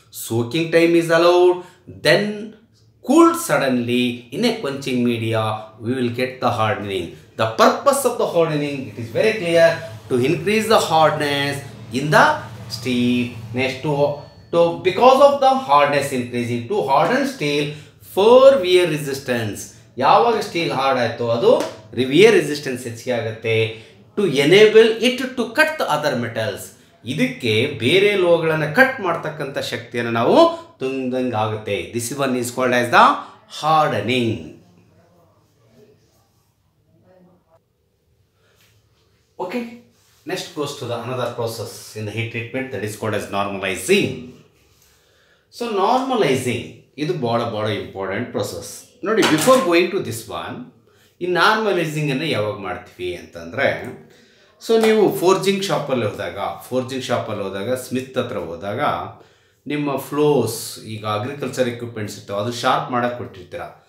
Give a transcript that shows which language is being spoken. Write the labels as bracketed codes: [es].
[en] Soaking time is allowed, then cooled suddenly in a quenching media, we will get the hardening. The purpose of the hardening, it is very clear, to increase the hardness in the steel. Next, because of the hardness increasing, to harden steel for wear resistance. [kn] ಯಾವಾಗ steel hard ಆಯಿತು ಅದು wear resistance ಹೆಚ್ಚಿಗೆ ಆಗುತ್ತೆ. [en] to enable it to cut the other metals, [kn] ಇದಕ್ಕೆ ಬೇರೆ ಲೋಹಗಳನ್ನು cut ಮಾಡ್ತಕ್ಕಂಥ ಶಕ್ತಿಯನ್ನು ನಾವು ತುಂಬಿದಂಗೆ ಆಗುತ್ತೆ. [en] This one is called as the hardening. Okay, next goes to the another process in the heat treatment that is called as normalizing. [kn] So normalising ಇದು ಭಾಳ important process ನೋಡಿ. [en] before going to this one, [kn] ಈ ನಾರ್ಮಲೈಸಿಂಗನ್ನು ಯಾವಾಗ ಮಾಡ್ತೀವಿ ಅಂತಂದರೆ, so ನೀವು forging ಶಾಪಲ್ಲಿ ಹೋದಾಗ ಸ್ಮಿತ್ ಹತ್ರ ಹೋದಾಗ ನಿಮ್ಮ ಫ್ಲೋಸ್, ಈಗ ಅಗ್ರಿಕಲ್ಚರ್ ಎಕ್ವಿಪ್ಮೆಂಟ್ಸ್ ಇರ್ತಾವೆ, ಅದು ಶಾರ್ಪ್ ಮಾಡೋಕ್ಕೆ ಕೊಟ್ಟಿರ್ತೀರ.